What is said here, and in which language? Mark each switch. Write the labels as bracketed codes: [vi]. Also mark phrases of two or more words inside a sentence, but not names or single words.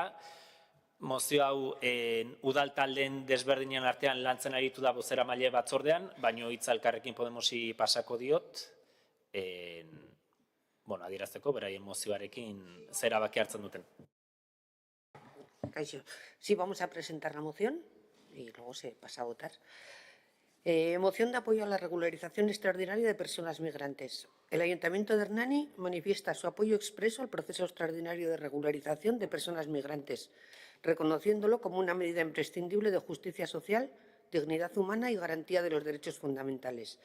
[eu] Mozio hau udaltaldeen desberdinen artean lantzen aritu da bozeramaile batzordean, baino hitza Elkarrekin Podemosi pasako diot, adierazteko beraien mozioarekin zer erabaki hartzen duten. Kaixo. [es] Sí, vamos a presentar la moción y luego se pasa a votar. Moción de apoyo a la regularización extraordinaria de personas migrantes. El Ayuntamiento de Hernani manifiesta su apoyo expreso al proceso extraordinario de regularización de personas migrantes, reconociéndolo como una medida imprescindible de justicia social, dignidad humana y garantía de los derechos fundamentales.